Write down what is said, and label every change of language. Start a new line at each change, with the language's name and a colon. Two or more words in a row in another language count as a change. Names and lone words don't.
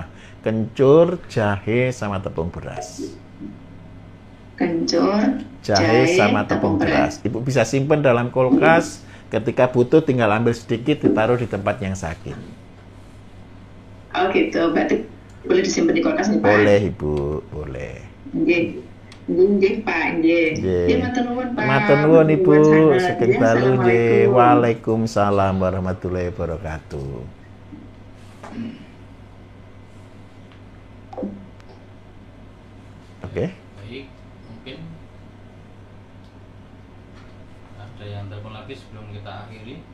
Indonesian: Kencur, jahe, sama tepung beras. Kencur, Jahe sama tepung beras. Ibu bisa simpan dalam kulkas. Ketika butuh tinggal ambil sedikit, ditaruh di tempat yang sakit. Oh gitu, berarti boleh disimpan di kulkas nih Pak? Boleh, Ibu, boleh.
Javanese: Nggih. Nggih Pak, nggih. Nggih. Nggih, matur nuwun Pak. Matur nuwun, Ibu.
Indonesian: Sangat. Sekian
Javanese: Nggih, balu nggih.
Arabic: Assalamualaikum. وعليكم السلام ورحمة الله وبركاته.
Indonesian: Oke. Baik, mungkin ada yang telepon lagi sebelum kita akhiri.